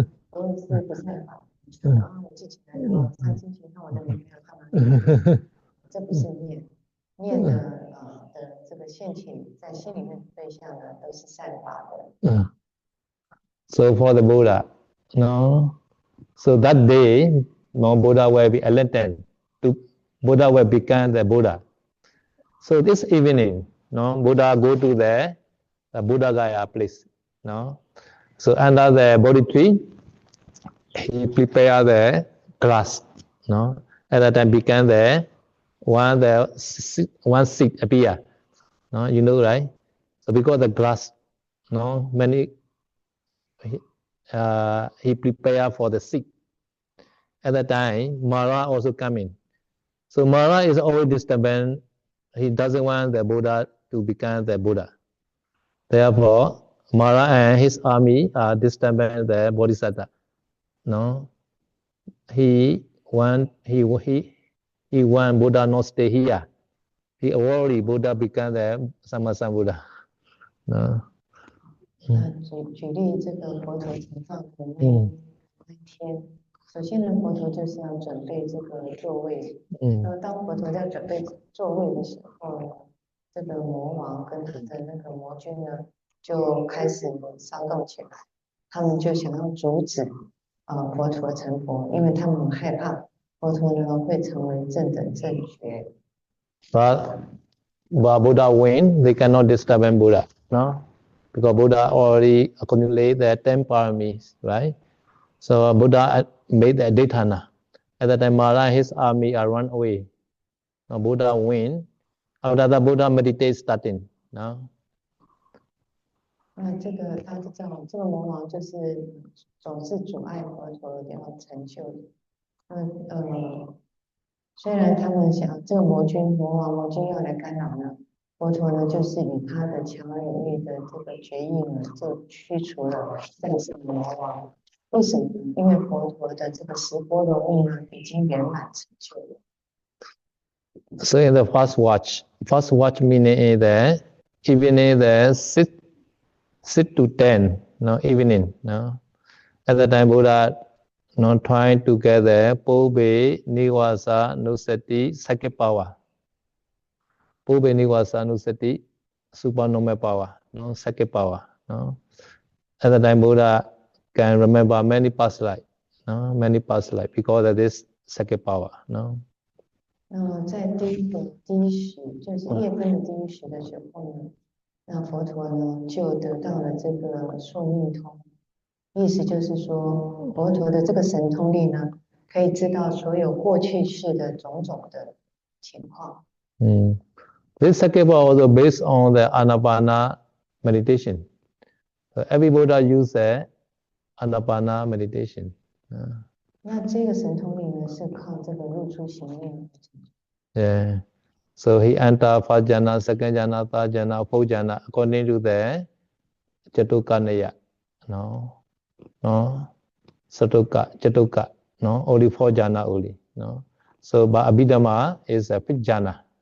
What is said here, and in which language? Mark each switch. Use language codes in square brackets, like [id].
[zh] 我也是不太好，我自己来看心情，看我的女朋友干嘛？这不是念的这个现起在心里面的对象呢，都是善法的。 [en] So for the Buddha, no. So that day, no Buddha will be enlightened. Buddha will become the Buddha. So this evening, no, Buddha go to the Buddha Gaya place, no. So under the Bodhi tree, he prepare the grass, no. At that time began the one seed appear, no, you know, right? So because the grass, no, many he prepare for the seed. At that time, Mara also come in. So Mara is always disturbance. He doesn't want the Buddha to become the Buddha. Therefore, Mara and his army are disturbing the Bodhisattva. No, he want Buddha not stay here. He already Buddha become the Sammasambuddha. No. [zh] 举例这个佛陀成道的那天，首先呢，佛陀就是要准备这个座位。那么当佛陀在准备座位的时候呢，这个魔王跟他的那个魔君呢，就开始骚动起来。他们就想要阻止佛陀成佛，因为他们很害怕佛陀呢会成为正等正觉。 [en] But Buddha win, they cannot disturb Buddha, no? Because Buddha already accumulated the 10 paramis, right? So Buddha made the Daythana. At that time, Mara and his army are run away. Now Buddha win. After that, Buddha meditate starting. No? [zh] 那这个他就叫这个魔王就是总是阻碍佛陀要成就的。虽然他们想这个魔王要来干扰呢，佛陀呢就是以他的强而有力的这个决意呢，就驱除了战胜魔王。为什么？因为佛陀的这个十波罗蜜呢已经圆满成就了。 [en] So in the first watch meaning is the evening the 6 to 10, no, evening, no. At that time, Buddha not trying to get the Pobe Niwasa Nusati psychic power. Pobe Niwasa Nusati supernormal power, no, psychic power, no. At that time, Buddha can remember many past life, no, many past life because of this psychic power, no. [zh] 那么在第一时，就是夜分的第一时的时候呢，那佛陀呢就得到了这个宿命通，意思就是说，佛陀的这个神通力呢，可以知道所有过去世的种种的情况。 [en] This psychic power also based on the Anapana meditation. So every Buddha use the Anapana meditation. [zh] 那这个神通力呢，是靠这个入出行念。 [en] Yeah. So he enter first jhana, second jhana, third jhana, fourth jhana according to the Chatukanaya. No, Chatuka. No, only 4 jhana only. No. So but Abhidhamma is a 5th jhana.